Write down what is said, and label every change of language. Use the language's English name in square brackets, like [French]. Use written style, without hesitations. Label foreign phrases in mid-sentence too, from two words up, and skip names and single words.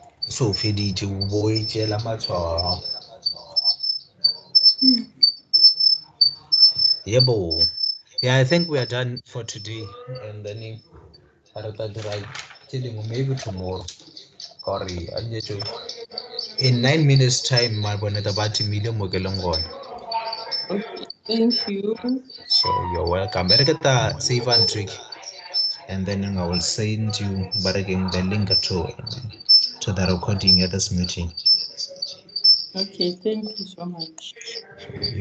[Northern Sotho] so feditše o bo e tšela matshwao a gago. Yebo. [English] Yeah, I think we are done for today, and then [Northern Sotho] re tla dira tše dingwe [English] maybe tomorrow. [Northern Sotho] Kore [English] in 9 minutes time [Northern Sotho] maboneta ba timile mo ke leng gona. [English] Okay, thank you. So you're welcome. But get the save and trick, and then I will send you the link to the recording at this meeting. Okay, thank you so much.